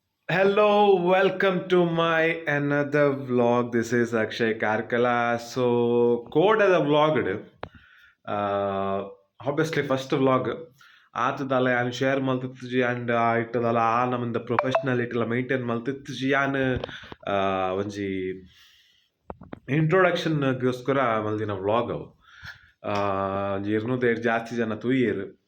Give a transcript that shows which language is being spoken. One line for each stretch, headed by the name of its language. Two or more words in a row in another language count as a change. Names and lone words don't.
English: Hello, welcome to my another vlog. This is Akshay Karkala. So, code as a vlog. Obviously, first vlog.
Tulu: ಆತದಲ್ಲ ಯಾನು ಶೇರ್ ಮಲ್ತಿತ್ಜಿ ಆ್ಯಂಡ್ ಇಟ್ಟದಲ್ಲ ನಮ್ಮಿಂದ ಪ್ರೊಫೆಷ್ನಲ್ ಇಟ್ಟಲ್ಲ ಮೇಂಟೈನ್ ಮಲ್ತಿತ್ಜಿ ಯಾನು ಒಂಜಿ ಇಂಟ್ರೊಡಕ್ಷನ್ಗೋಸ್ಕರ ಮಲ್ದಿನ ವ್ಲಾಗ್ ಅವು ಒಂಜಿ 200 ಜಾಸ್ತಿ ಜನ ತೂಯೇರು